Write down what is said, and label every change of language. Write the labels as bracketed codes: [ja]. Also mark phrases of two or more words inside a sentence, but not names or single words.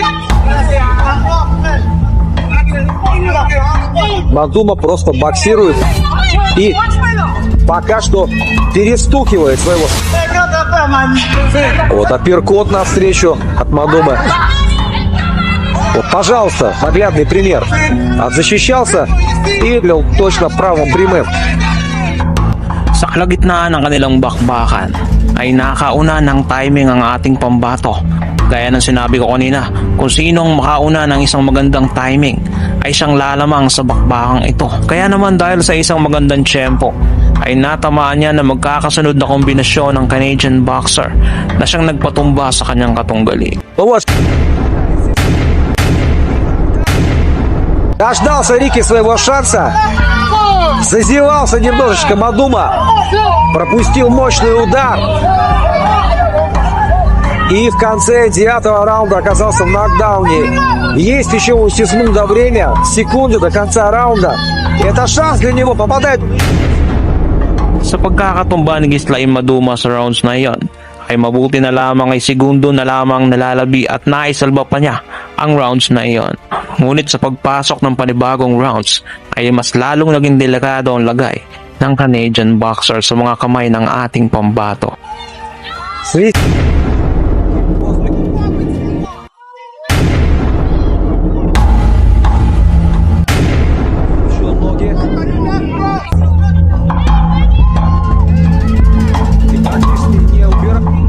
[ru] Мадума просто боксирует и пока что перестукивает своего. Вот апперкот навстречу от Мадумы. Вот, пожалуйста, наглядный пример. Отзащищался и бил точно правым прямым. [tl] Sa kalagitnaan ng kanilang bakbakan ay nakauna ng timing ang ating pambato. Gaya ng sinabi ko kanina, kung sinong makauna ng isang magandang timing ay siyang lalamang sa bakbakang ito. Kaya naman dahil sa isang magandang tiyempo ay natamaan niya na magkakasunod na kombinasyon ng [en] Canadian boxer [tl] na siyang nagpatumba sa kanyang katunggali. [ru] Дождался Рики своего шанса. Зазевался немножечко Мадума. Пропустил мощный удар. и в конце 9-го раунда оказался в нокдауне. Есть еще у Сисмунда время, секунды до конца раунда. Это шанс для него, попадает. [tl] Sa pagkakatumba ni Ghislain Maduma sa rounds na iyon, ay mabuti na lamang ay segundo na lamang nalalabi at naisalba pa niya ang rounds na iyon. Ngunit sa pagpasok ng panibagong rounds ay mas lalong naging delikado ang lagay ng [en] Canadian boxer [tl] sa mga kamay ng ating pambato. [ru] Свист. Еще ноги. И практически не убирай.